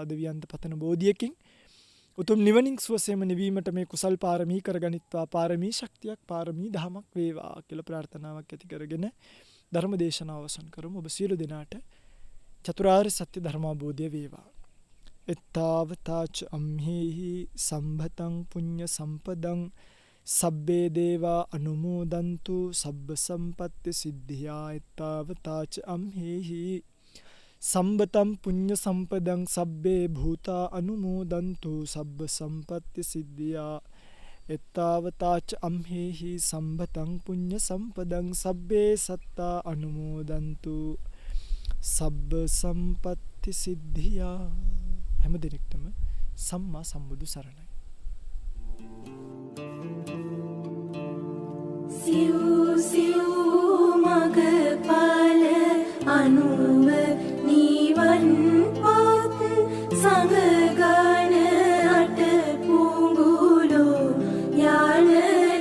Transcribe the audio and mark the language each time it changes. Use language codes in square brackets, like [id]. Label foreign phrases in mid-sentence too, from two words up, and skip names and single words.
[si] දෙවියන්ට පතන බෝධියකින් උතුම් නිවනින් සුවසේම නිවීමට මේ කුසල් පාරමී කරගනිත්වා. පාරමී ශක්තියක්, පාරමී දහමක් වේවා කියලා ප්‍රාර්ථනාවක් ඇති කරගෙන ධර්ම දේශනාව අවසන් කරමු. ඔබ සියලු දෙනාට චතුරාර්ය සත්‍ය ධර්මාබෝධය වේවා. [pi] එත්තාවතාච අම්හෙහි සම්භතං පුඤ්ඤ සම්පදං සබ්බේ දේවා අනුමෝදන්තු සබ්බ සම්පත්ති සිද්ධියා. එත්තාවතාච අම්හෙහි සම්බතම් පුඤ්ඤ සම්පදං සබ්බේ භූතා අනුමෝදන්තු සබ්බ සම්පත්ති සිද්ධියා. එත්තාවතාච අම්හෙහි සම්බතං පුඤ්ඤ සම්පදං සබ්බේ සත්තා අනුමෝදන්තු සබ්බ සම්පත්ති සිද්ධියා. [si] හැම දිනෙකටම සම්මා සම්බුදු සරණයි. සිව් සිව් මගපල අනුව නිවන් පොත් සංගගන අට පුඟුලෝ යාන